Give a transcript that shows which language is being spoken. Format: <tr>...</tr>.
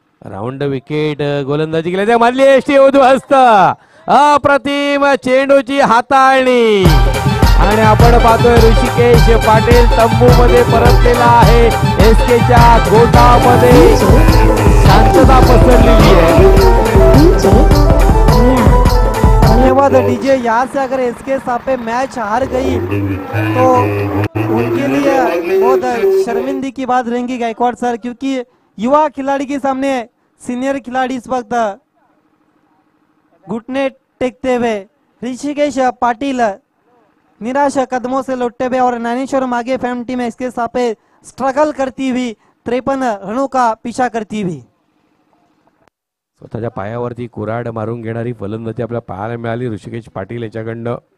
<mr>Round wicket गोलंदाजी केली मारली एसटी उद्ध्वस्त, अप्रतिम चेंडूची हाताळणी आणि आपण पाहतोय ऋषिकेश पाटील तंबू मध्ये परतलेला आहे। SKच्या गोटामध्ये शांतता पसरलेली आहे। धन्यवाद डीजे।</mr> <hi>यहाँ से अगर SK सापे मैच हार गई तो उनके लिए बहुत शर्मिंदगी की बात रहेगी गायकवाड़ सर, क्योंकि युवा खिलाड़ी के सामने सीनियर खिलाड़ी इस वक्त घुटने टेकते हुए ऋषिकेश पाटिल निराश कदमों से लौटते हुए और ज्ञानेश्वर मागे फैम टीम SK सापे स्ट्रगल करती हुई 53 रनों का पीछा करती हुई।</hi> <mr>स्वतःच्या पायावरती कुऱ्हाड मारून घेणारी फलंदाजी आपल्याला पाहायला मिळाली ऋषिकेश पाटील याच्याकडनं।</mr>